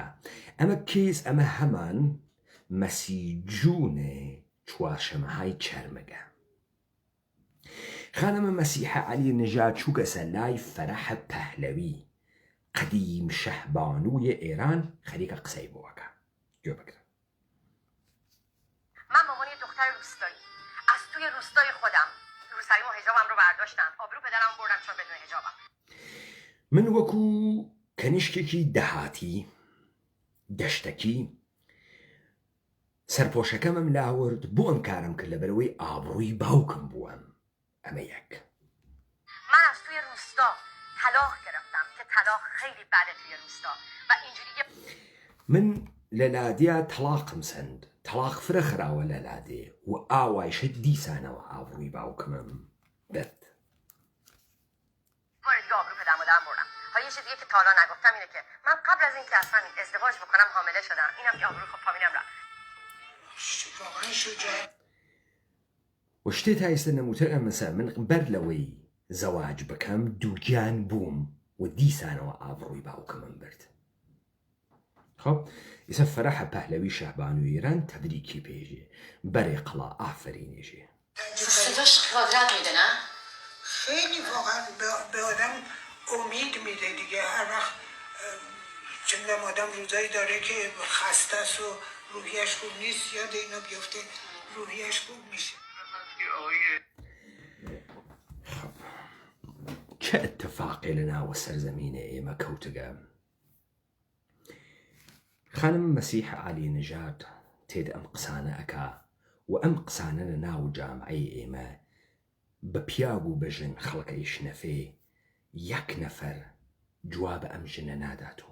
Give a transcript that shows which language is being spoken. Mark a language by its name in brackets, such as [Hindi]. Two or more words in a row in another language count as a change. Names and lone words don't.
[Central Kurdish] ئەمە کێس ئەمە هەمان مەسیجوونێ چوارشەمەهای چەرمەگە. خانم مەسیحە عەلی نەژاد چووکە سەر فەرەح پەهلەوی قەدیم شەهبانووی ئێران خەریکە قسەی بۆەکە. گوێ بگرە. [Persian] من به عنوان دختر روستایی از توی روستای خودم روسری و حجابم رو برداشتم، آبرو پدرم بردم چون بدون حجابم. [Central Kurdish] من وەکو کەنیشکێکی دەهاتی دەشتەکی سەرپۆشەکەمم لاورد بۆ ئەم کارم کرد لەبەرەوەی ئابڕووی باوکم بووم. ئەمە یەک. [Persian] من از توی روستا طلاق گرفتم که طلاق خیلی بده توی روستا و اینجوری [Central Kurdish] من لە لادیا تەلاقم سند تەلاق فرە خراوە لە لادێ و ئاوایشە دیسانەوە ئابڕووی باوکمم برد. [Persian] بار دیگه آبرو پدرم بردم. حالا یه چیز دیگه که تا حالا نگفتم اینه که من قبل از اینکه اصلا ازدواج بکنم حامله شدم. اینم که آبرو خب فامیلم رفت. واقعا شجاع. [Central Kurdish] و شتێ تا ئێستا نەموتر ئەمەسە من بەر لەوەی زەواج بکەم دووگیان بووم و دیسانەوە ئابڕووی باوکمم برد. خب ئێستا فەرەحە پەهلەوی شەهبانووی ئێران تەبریکی پێژێ بەرێ قەڵا ئافرینێژێ. [Persian] صداش قدرت میده نه؟ خیلی واقعا به آدم امید میده دیگه. هر وقت چه میدونم آدم روزایی داره که خسته است و روحیش خوب نیست، یاد اینا بیفته روحیش خوب میشه. خب چه اتفاقی [Central Kurdish] لەناوە سەرزەمینە ئێمە کەوتگە. خانم مەسیحە عەلی نەژاد تێدا ئەم قسانە ئەکا و ئەم قسانە لە ناو جامعەی ئێمە بە پیاو و بە ژن خەڵکەی شنەفێ یەک نەفەر جواب ئەم ژنە ناداتەوە.